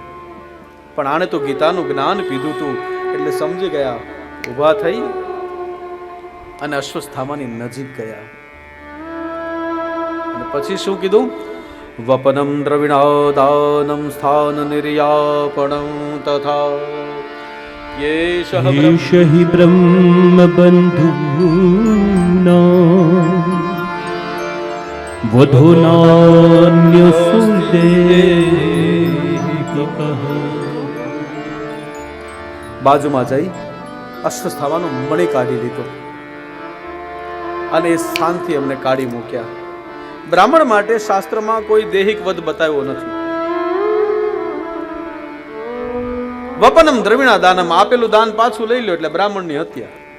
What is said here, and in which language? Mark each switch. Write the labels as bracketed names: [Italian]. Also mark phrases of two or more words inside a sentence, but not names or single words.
[Gujarati] પણ આને તો ગીતાનું જ્ઞાન પીધું તું એટલે સમજી ગયા. ઊભા થઈ અને અશ્વસ્થામાની નજીક ગયા. અને પછી શું કીધું? [Sanskrit] વપનમ દ્રવિણાદાનમ સ્થાન નિર્યાપણમ તથા યેષ हि ब्रह्मबन्धूनां वधूनान्यसुदेहिकः. [Gujarati] બાજુમાં જઈ અશ્વસ્થામાનો મણી કાઢી લીધો અને એ સ્થાનથી અમને કાઢી મૂક્યા. બ્રાહ્મણ માટે શાસ્ત્રમાં કોઈ દૈહિક વધ બતાવ્યો નથી. [Sanskrit] વપનમ દ્રવિણા દાનમ, [Gujarati] આપેલું દાન પાછું લઈ લો એટલે બ્રાહ્મણની હત્યા.